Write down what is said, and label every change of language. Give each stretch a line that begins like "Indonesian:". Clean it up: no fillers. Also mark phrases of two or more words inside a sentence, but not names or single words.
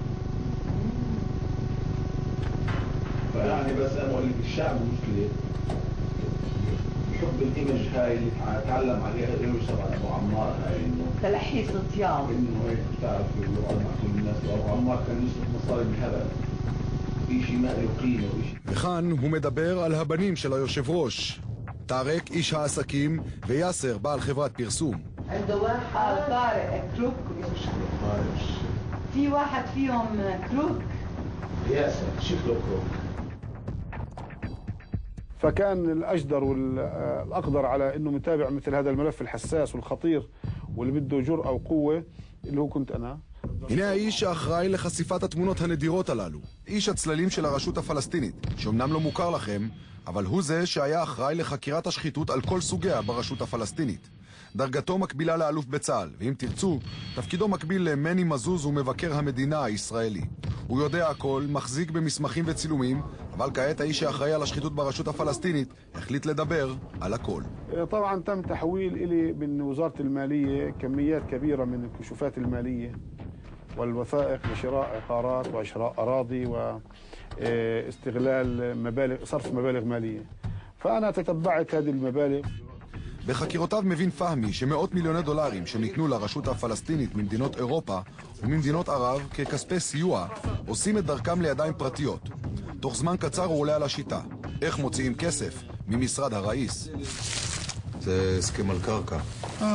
Arabic: فيعني بس انا بقول لك الشعب مشكله بحب الايمج هاي اللي تعلم عليها الايمج تبع ابو عمار هاي انه تلحيص الطياب انه هيك بتعرف يقعد مع كل الناس وابو عمار كان يصرف مصاري بالهبل في شيء ما له قيمه وشيء.
Hebrew: וכאן הוא מדבר על הבנים של היושב ראש, טארק איש העסקים ויאסר בעל חברת פרסום.
Arabic: عنده واحد طارق كروك في واحد فيهم كروك ياسر شكله كروك. فكان الأجدر والأقدر على أنه متابع مثل هذا الملف الحساس والخطير واللي بده جرأة وقوة اللي هو كنت أنا.
Hebrew: הנה האיש שאחראי לחשיפת התמונות הנדירות הללו, איש הצללים של הרשות הפלסטינית, שאומנם לא מוכר לכם, אבל הוא זה שהיה אחראי לחקירת השחיתות על כל סוגיה ברשות הפלסטינית. דרגתו מקבילה לאלוף בצה"ל, ואם תרצו, תפקידו מקביל למני מזוז ומבקר המדינה הישראלי. הוא יודע הכל, מחזיק במסמכים וצילומים, אבל כעת האיש שאחראי על השחיתות ברשות הפלסטינית החליט לדבר על הכל.
Arabic: طبعا تم تحويل إلي من وزارة المالية كميات كبيرة من الكشوفات المالية والوثائق لشراء عقارات وشراء أراضي واستغلال مبالغ صرف مبالغ مالية. فأنا تتبعت هذه المبالغ.
Hebrew: בחקירותיו מבין פהמי שמאות מיליוני דולרים שניתנו לרשות הפלסטינית ממדינות אירופה וממדינות ערב ככספי סיוע עושים את דרכם לידיים פרטיות. תוך זמן קצר הוא עולה על השיטה. איך מוציאים כסף ממשרד הראיס? זה הסכם על קרקע.